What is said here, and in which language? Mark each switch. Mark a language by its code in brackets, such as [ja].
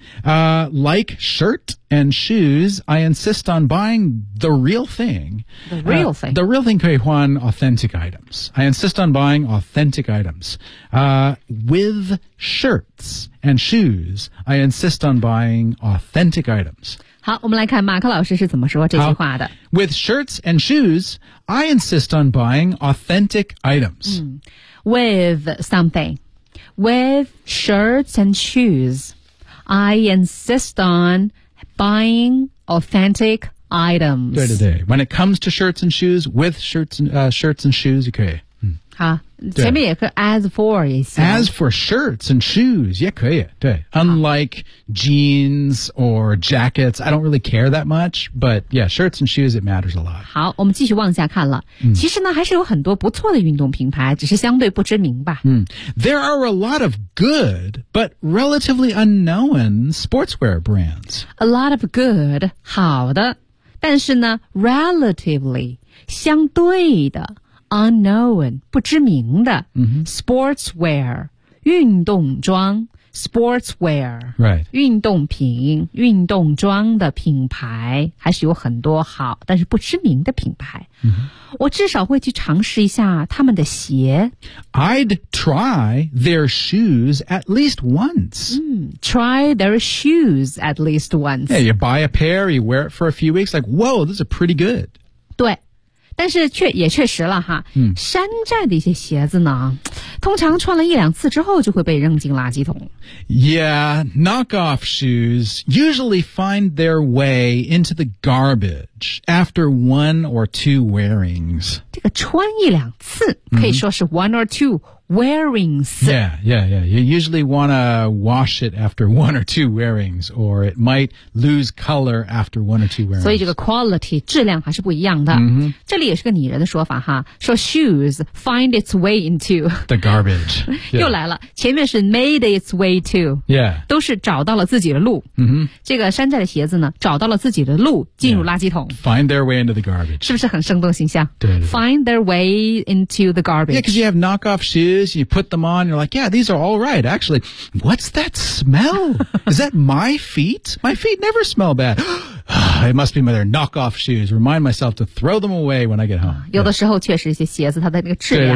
[en] Like shirt and shoes, I insist on buying the real thing. The real thing. The real thing [zh] 可以换 [en] authentic items. I insist on buying authentic items. With shirts and shoes, I insist on buying authentic items. [zh] 好，我们来看马克老师是怎么说这句话的。 [en] With shirts and shoes, I insist on buying authentic items.、嗯、with something. With shirts and shoes, I insist on buying authentic items. [zh] 对对对。 [en] When it comes to shirts and shoes, with shirts and,、shirts and shoes, [zh] 可以。好，前面也可以 [en] as for [zh] 也行。 [en] As for shirts and shoes [zh] 也可以，对。 [en] Unlike jeans or jackets, I don't really care that much, but yeah, shirts and shoes, it matters a lot. [zh] 好，我们继续往下看了、嗯、其实呢还是有很多不错的运动品牌，只是相对不知名吧。嗯。 [en] There are a lot of good, but relatively unknown sportswear brands. A lot of good, [zh] 好的。但是呢 [en] relatively, [zh] 相对的。 [en] Unknown, [zh] 不知名的、 mm-hmm. [en] Sportswear, [zh] 运动装 [en] Sportswear、 right. [zh] 运动品运动装的品牌还是有很多好但是不知名的品牌、 mm-hmm. 我至少会去尝试一下他们的鞋 [en] I'd try their shoes at least once、 mm, Try their shoes at least once Yeah, you buy a pair, you wear it for a few weeks Like, whoa, this is pretty good [zh] 对但是却也确实了哈、嗯、山寨的一些鞋子呢通常穿了一两次之后就会被扔进垃圾桶。 [en] Yeah, knockoff shoes usually find their way into the garbage after one or two wearings. [zh] 这个穿一两次可以说是 [en] one or two wearings. Yeah, yeah, yeah. You usually want to wash it after one or two wearings, or it might lose color after one or two wearings. [zh] 所以这个 quality, 质量还是不一样的。 Mm-hmm. 这里也是个拟人的说法哈，说 [en] shoes find its way into. The garbage. [zh] 又来了、 [en] yeah. [zh] 前面是 [en] made its way to. Yeah. [zh] 都是找到了自己的路。 Mm-hmm. 这个山寨的鞋子呢找到了自己的路进入垃圾桶。 [en] Yeah. Find their way into the garbage. [zh] 是不是很生动形象对, 对, 对。 [en] Find their way into the garbage. Yeah, because you have knockoff shoes,You put them on, you're like, yeah, these are all right. Actually, what's that smell? Is that my feet? My feet never smell bad. It must be my their knockoff shoes. Remind myself to throw them away when I get home. [zh] 有的时候确实一些鞋子它的那个质量啊，